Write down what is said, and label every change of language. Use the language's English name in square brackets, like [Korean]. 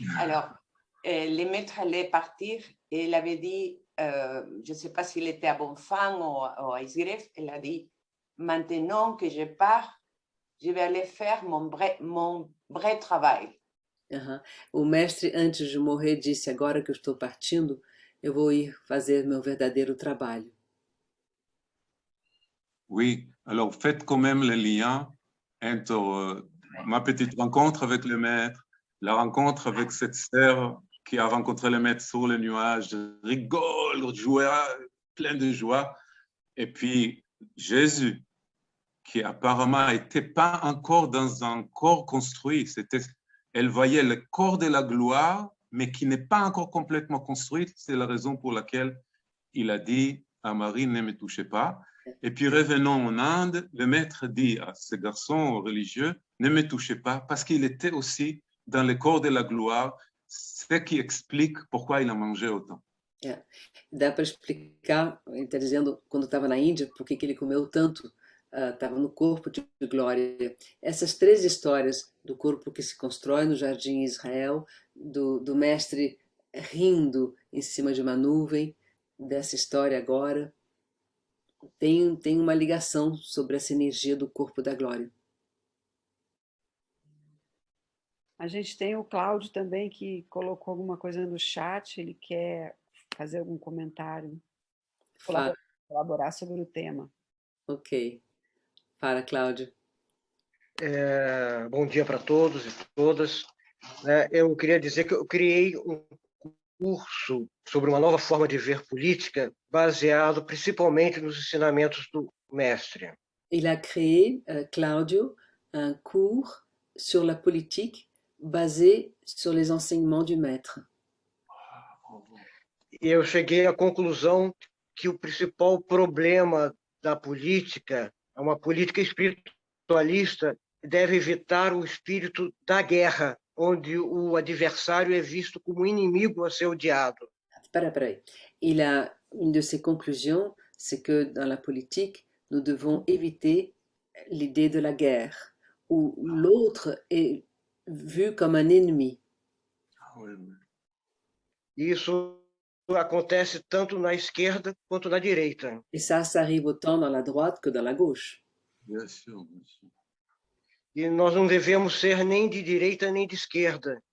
[French] Alors, le maître allait partir et il avait dit, je ne sais pas s'il était à Bonfang ou à Isgref, il a dit, maintenant que je pars, je vais aller faire mon vrai travail. Uhum. [Portuguese] O mestre, antes de morrer, disse: agora que eu estou partindo, eu vou ir fazer meu verdadeiro trabalho. [French] Oui, alors faites quand même le lien entre ma petite rencontre avec le maître, la rencontre avec cette sœur qui a rencontré le maître sur le nuage, rigole, jouait, plein de joie, et puis Jésus, qui apparemment n'était pas encore dans un corps construit, elle voyait le corps de la gloire, mais qui n'est pas encore complètement construit, c'est la raison pour laquelle il a dit à Marie, ne me touchez pas. Et puis revenons en Inde, le maître dit à ce garçon religieux, ne me touchez pas, parce qu'il était aussi dans le corps de la gloire, ce qui explique pourquoi il a mangé autant. [Portuguese] É. Dá para explicar, ele está dizendo, quando estava na Índia, por que ele comeu tanto, estava no corpo de glória. Essas 3 histórias do corpo que se constrói no jardim Israel, do mestre rindo em cima de uma nuvem, dessa história agora, tem uma ligação sobre essa energia do corpo da glória. A gente tem o Cláudio também, que colocou alguma coisa no chat, ele quer fazer algum comentário, colaborar sobre o tema. Ok. Fala, Cláudio. Bom dia para todos e todas. Eu queria dizer que eu criei um curso sobre uma nova forma de ver política, baseado principalmente nos ensinamentos do mestre. [French] Il a créé, Claudio, un cours sur la politique basé sur les enseignements du maître. [Portuguese] E eu cheguei à conclusão que o principal problema da política é uma política espiritualista, deve evitar o espírito da guerra, onde o adversário é visto como inimigo a ser odiado. Peraí. [French] Une de ses conclusions, c'est que dans la politique, nous devons éviter l'idée de la guerre, où l'autre est vu comme un ennemi. [Portuguese] Isso acontece tanto na esquerda quanto na direita. [French] Et ça arrive autant dans la droite que dans la gauche. Bien sûr, bien sûr. [Portuguese] E nós não devemos ser nem de direita nem de esquerda,